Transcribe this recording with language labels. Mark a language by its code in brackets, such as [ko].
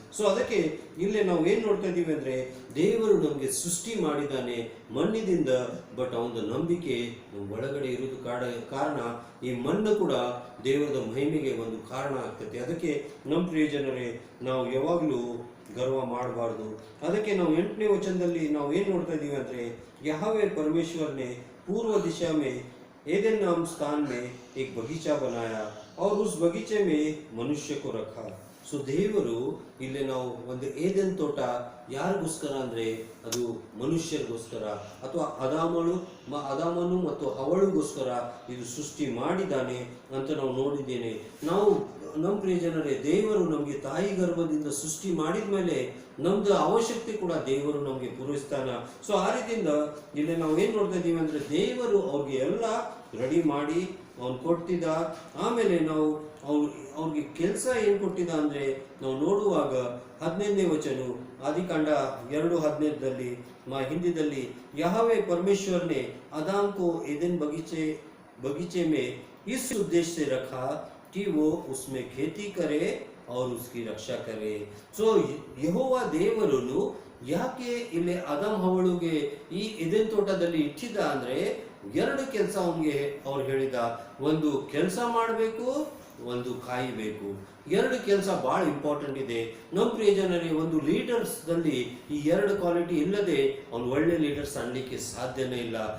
[kn] So ಅದಕ್ಕೆ ಇಲ್ಲೇ ನಾವು ಏನು ನೋಡ್ತಾ ಇದ್ದೀವಿ ಅಂದರೆ, ದೇವರು ನಮಗೆ ಸೃಷ್ಟಿ ಮಾಡಿದ್ದಾನೆ ಮಣ್ಣಿನಿಂದ, ಬಟ್ ಅವನ ನಂಬಿಕೆ ಒಳಗಡೆ ಇರೋದು ಕಾರಣ ಈ ಮಣ್ಣು ಕೂಡ ದೇವರದ ಮಹಿಮೆಗೆ ಒಂದು ಕಾರಣ ಆಗ್ತದೆ. ಅದಕ್ಕೆ ನಮ್ಮ ಪ್ರಿಯ ಜನರೇ, ನಾವು ಯಾವಾಗಲೂ ಗರ್ವ ಮಾಡಬಾರ್ದು. ಅದಕ್ಕೆ ನಾವು 8ನೇ ವಚನದಲ್ಲಿ ನಾವು ಏನು ನೋಡ್ತಾ ಇದ್ದೀವಿ ಅಂದರೆ, [hi] यहोवा परमेश्वर ने पूर्व दिशा में एदेन नाम स्थान में एक बगीचा बनाया और उस बगीचे में मनुष्य को रखा. [kn] ಸೊ ದೇವರು ಇಲ್ಲಿ ನಾವು ಒಂದು ಏದೆನ್ ತೋಟ ಯಾರಿಗೋಸ್ಕರ ಅಂದರೆ ಅದು ಮನುಷ್ಯರಿಗೋಸ್ಕರ, ಅಥವಾ ಅದಾಮನು ಮತ್ತು ಹವಳಿಗೋಸ್ಕರ ಇದು ಸೃಷ್ಟಿ ಮಾಡಿದ್ದಾನೆ ಅಂತ ನಾವು ನೋಡಿದ್ದೇನೆ. ನಾವು ನಮ್ಮ ಪ್ರಿಯ ಜನರೇ, ದೇವರು ನಮಗೆ ತಾಯಿ ಗರ್ಭದಿಂದ ಸೃಷ್ಟಿ ಮಾಡಿದ ಮೇಲೆ ನಮ್ದು ಅವಶ್ಯಕತೆ ಕೂಡ ದೇವರು ನಮಗೆ ಪೂರೈಸ್ತಾನ. ಸೊ ಆ ರೀತಿಯಿಂದ ಇಲ್ಲಿ ನಾವು ಏನು ನೋಡ್ತಾ ಇದ್ದೀವಿ ಅಂದರೆ, ದೇವರು ಅವ್ರಿಗೆ ಎಲ್ಲ ರೆಡಿ ಮಾಡಿ ಅವ್ನು ಕೊಟ್ಟಿದ್ದ. ಆಮೇಲೆ ನಾವು ಅವ್ರಿಗೆ ಕೆಲಸ ಏನು ಕೊಟ್ಟಿದ್ದ ಅಂದರೆ, ನಾವು ನೋಡುವಾಗ 15ನೇ ವಚನ [hi] आदिकांड 2:15 हिंदी, यहोवा परमेश्वर ने आदम को एदेन बगीचे में इस उद्देश्य से रखा कि वो उसमें खेती करे और उसकी रक्षा करे. [kn] ಸೊ ಯೆಹೋವ ದೇವರನ್ನು ಯಾಕೆ ಇಲ್ಲಿ ಆದಮ್ ಹವಳುಗೆ ಈ ಎದೆನ್ ತೋಟದಲ್ಲಿ ಇಟ್ಟಿದ್ದ ಅಂದರೆ, 2 ಕೆಲಸ ಅವನಿಗೆ ಅವ್ರು ಹೇಳಿದ. ಒಂದು ಕೆಲಸ ಮಾಡಬೇಕು, ಒಂದು ಕಾಯಬೇಕು. 2 ಕೆಲಸ ಭಾಳ ಇಂಪಾರ್ಟೆಂಟ್ ಇದೆ. ನಮ್ಮ ಪ್ರಿಯ ಜನರೇ, ಒಂದು ಲೀಡರ್ಸ್ದಲ್ಲಿ ಈ 2 ಕ್ವಾಲಿಟಿ ಇಲ್ಲದೆ ಅವ್ನು ಒಳ್ಳೆ ಲೀಡರ್ಸ್ ಅನ್ನಲಿಕ್ಕೆ ಸಾಧ್ಯನೇ ಇಲ್ಲ.